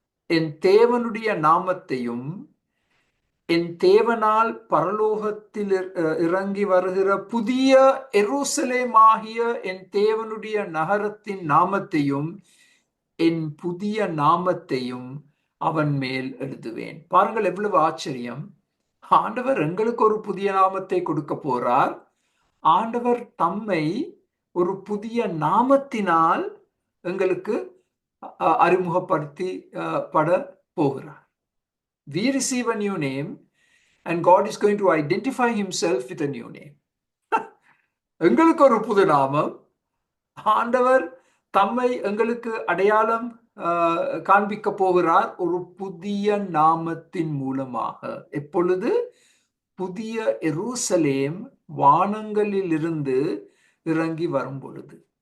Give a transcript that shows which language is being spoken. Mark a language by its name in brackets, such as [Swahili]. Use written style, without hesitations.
[Tamil] என் தேவனுடைய நாமத்தையும் என் தேவனால் பரலோகத்தில் இறங்கி வருகிற புதிய எருசலேமாகிய என் தேவனுடைய நகரத்தின் நாமத்தையும் என் புதிய நாமத்தையும் அவன் மேல் எழுதுவேன். பாருங்கள் எவ்வளவு ஆச்சரியம். ஆண்டவர் எங்களுக்கு ஒரு புதிய நாமத்தை கொடுக்க போறார். ஆண்டவர் தம்மை ஒரு புதிய நாமத்தினால் எங்களுக்கு அறிமுகப்படுத்தி பட போகிறார். [English] We receive a new name and God is going to identify himself with a new name. [Tamil] எங்களுக்கு ஒரு புது நாமம். ஆண்டவர் தம்மை எங்களுக்கு அடையாளம் காண்பிக்க போகிறார் ஒரு புதிய நாமத்தின் மூலமாக. எப்பொழுது? புதிய எருசலேம் வானங்களில் இருந்து இறங்கி வரும் பொழுது.